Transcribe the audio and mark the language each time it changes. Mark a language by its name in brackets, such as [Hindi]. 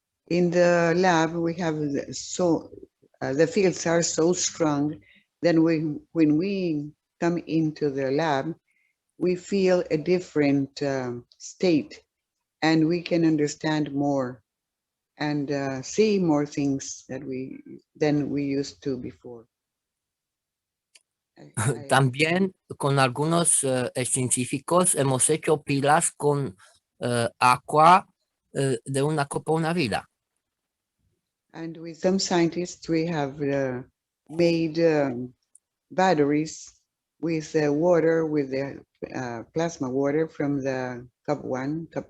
[English] In the lab, we have the fields are so strong that when we come into the lab, we feel a different state and we can understand more and see more things than we used to before. [Spanish] También con algunos científicos hemos hecho pilas con agua de una copa una vida. [English] And with some scientists, we have made batteries with water, with the plasma water from the cup one.